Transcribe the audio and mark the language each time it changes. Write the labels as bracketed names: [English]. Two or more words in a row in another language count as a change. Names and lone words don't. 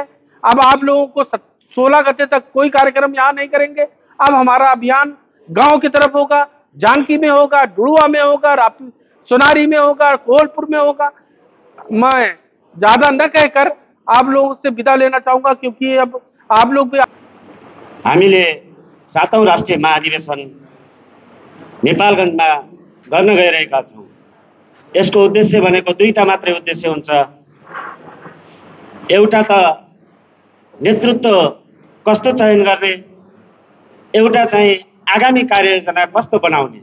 [Hindi] अब आप लोगों को 16 गते तक कोई कार्यक्रम यहाँ नहीं करेंगे। अब हमारा अभियान गांव की तरफ होगा, जानकी में होगा, डुड़वा में होगा, सोनारी में होगा, कोलपुर में होगा। मैं ज्यादा न कहकर आप लोगों से विदा लेना चाहूंगा, क्योंकि अब आप लोग भी [Nepali] हामीले 7औं राष्ट्रिय महाधिवेशन नेपालगञ्जमा गर्न गइरहेका छौँ। यसको उद्देश्य भनेको दुईटा मात्रै उद्देश्य हुन्छ। एउटा त नेतृत्व कस्तो चयन गर्ने, एउटा चाहिँ आगामी कार्ययोजना कस्तो बनाउने।